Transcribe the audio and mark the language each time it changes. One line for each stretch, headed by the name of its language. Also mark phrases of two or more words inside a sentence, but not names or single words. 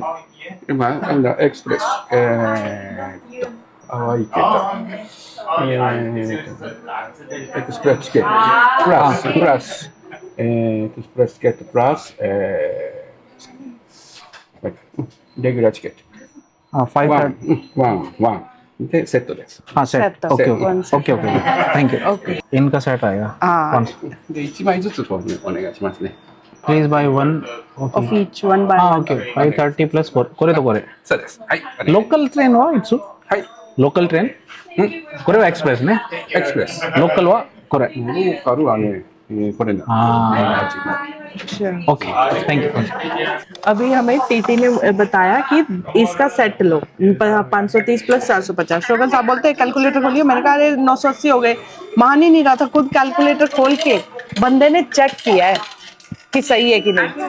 English: express express gate plus express gate plus regular ticket 5:30
Japanese: でセットです。
Hindi: हाँ सेट,
English: Set,
Hindi: ओके
English: one set. okay okay thank you.
Hindi: ओके इनका सेट आएगा। हाँ
Japanese: で1枚ずつこうお願いしますね。
English: please by 1 of each one by
Hindi: हाँ
English: okay 5:30 plus 4
Japanese: これとこれそうです。はい。ローカルトレインは一緒はい。ローカルトレインこれはエクスプレスねエクスプレス。ローカルはこれローカルはね、これな。
Hindi: हाँ अच्छा।
English: okay thank you.
Hindi: अभी हमें टीटी ने बताया कि इसका सेट लो 530 प्लस 450। शोभन साहब बोलते हैं कैलकुलेटर खोलिए, मैंने कहा अरे 980 हो गए। मान ही नहीं रहा था, खुद कैलकुलेटर खोल के बंदे ने चेक किया है कि सही है कि नहीं।